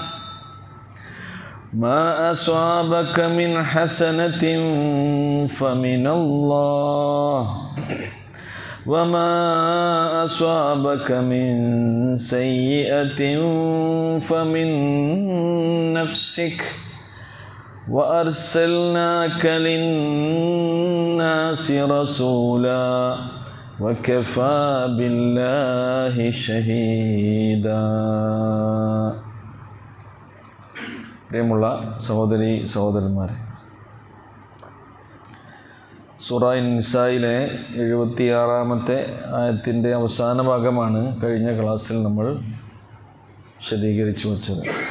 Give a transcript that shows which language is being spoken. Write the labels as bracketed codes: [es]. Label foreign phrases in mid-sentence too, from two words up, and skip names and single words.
[ar] ما أصابك من حسنة فمن الله وما أصابك من سيئة فمن نفسك وأرسلناك للناس رسولا وكفى بالله شهيدا [ml] പ്രിയമുള്ള സഹോദരി സഹോദരന്മാരെ, സൂറ നിസായിലെ 76-ാമത്തെ ആയത്തിൻ്റെ അവസാന ഭാഗമാണ് കഴിഞ്ഞ ക്ലാസ്സിൽ നമ്മൾ വിശദീകരിച്ചു വച്ചത്.